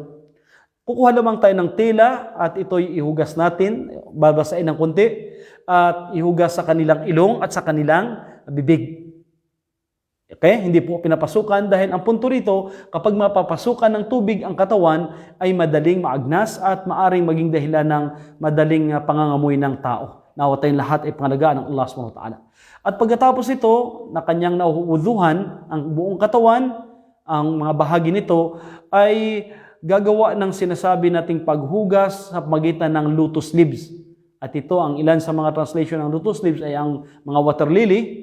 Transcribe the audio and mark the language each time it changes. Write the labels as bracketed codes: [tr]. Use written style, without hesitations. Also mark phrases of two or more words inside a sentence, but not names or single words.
[tl] Kukuha lamang tayo ng tela at ito'y ihugas natin, babasain ng konti, at ihugas sa kanilang ilong at sa kanilang bibig. Okay? Hindi po pinapasukan dahil ang punto rito, kapag mapapasukan ng tubig ang katawan, ay madaling maagnas at maaring maging dahilan ng madaling pangangamoy ng tao. Nawa tayong lahat ay pangalagaan ng Allah subhanahu wa ta'ala. At pagkatapos ito, na kanyang nahuhuduhan ang buong katawan, ang mga bahagi nito, ay gagawa ng sinasabi nating paghugas sa pagitan ng [en] lotus leaves. [tl] At ito, ang ilan sa mga translation ng [en] lotus leaves [tl] ay ang mga [en] water lily.